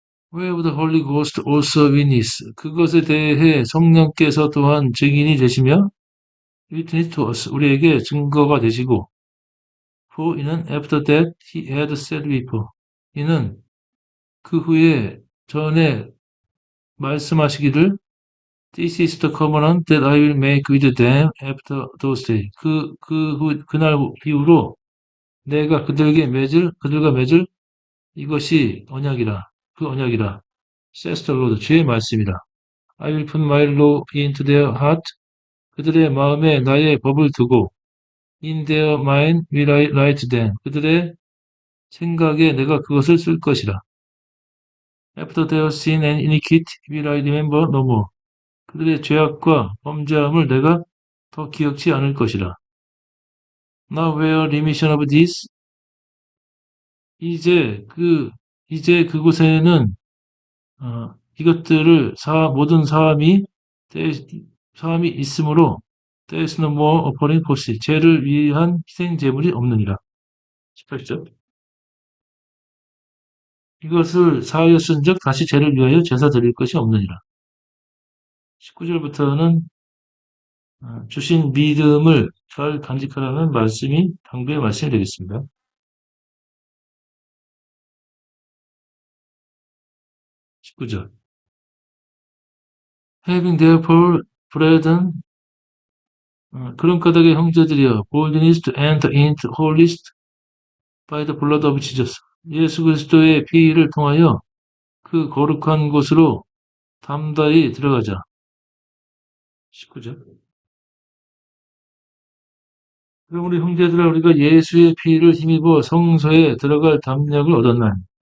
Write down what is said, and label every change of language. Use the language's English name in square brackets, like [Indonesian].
[English] Where the Holy Ghost also witness. [Korean] 그것에 대해 성령께서 또한 증인이 되시며 [English] witness to us. [Korean] 우리에게 증거가 되시고 [English] for [Korean] 이는 [English] after that he had said before. [Korean] 이는 그 후에 전에 말씀하시기를 [English] This is the covenant that I will make with them after those days. [Korean] 그날 이후로 내가 그들과 맺을 이것이 언약이라. 그 언약이라. [English] says the Lord. [Korean] 주의 말씀이라. [English] I will put my law into their heart. [Korean] 그들의 마음에 나의 법을 두고 [English] in their mind will I write them. [Korean] 그들의 생각에 내가 그것을 쓸 것이라. [English] After their sin and iniquity will I remember no more. [Korean] 그들의 죄악과 범죄함을 내가 더 기억지 않을 것이라. [English] Now where remission of this? [Korean] 이제 그곳에는 이것들을 모든 사함이 있으므로 [English] there is no more offering for sin. [Korean] 죄를 위한 희생 제물이 없느니라. 18절. 이것을 사하였은즉 다시 죄를 위하여 제사 드릴 것이 없느니라. 19절부터는 주신 믿음을 잘 간직하라는 말씀이 당부의 말씀이 되겠습니다. 19절. [English] Having therefore brethren, [Korean] 그런 까닭에 형제들이여, [English] boldness to enter into holiest by the blood of Jesus. [Korean] 예수 그리스도의 피를 통하여 그 거룩한 곳으로 담대히 들어가자. 19절. 그럼 우리 형제들아, 우리가 예수의 피를 힘입어 성소에 들어갈 담력을 얻었나니.